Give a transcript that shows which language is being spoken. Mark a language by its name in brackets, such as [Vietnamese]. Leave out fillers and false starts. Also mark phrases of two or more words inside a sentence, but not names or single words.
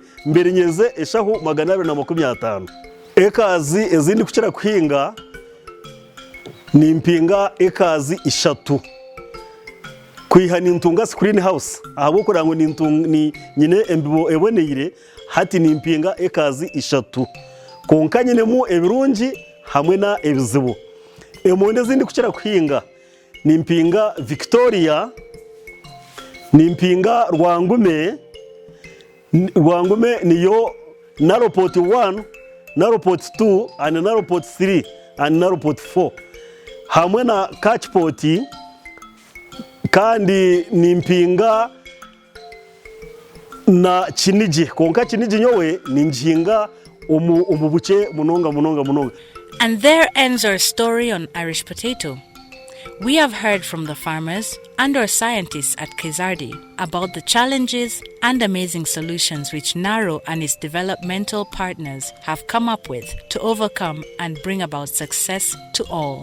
[Chiga] mbere nyeze eshahu 250 ekazi ezindi kucira kuhinga nimpinga ekazi 3 kwihani ntunga [English] screen house [Chiga] ahabo kurango ni nyine embibo eboneyire hati nimpinga ekazi 3 konka nyine mu ebirungi hamwe na ebizibu emonde zindi kucira kuhinga nimpinga Victoria nimpinga Rwangume niyo Naro pot 1 Naro pot 2 and Naro pot 3 and Naro pot 4 hamwe na catch pot kandi nimpinga na Kinigi konka Kinigi nyowe ninjinga umubuche munonga. [English] And there ends our story on Irish potato. We have heard from the farmers and our scientists at Kizardi about the challenges and amazing solutions which Naro and its developmental partners have come up with to overcome and bring about success to all.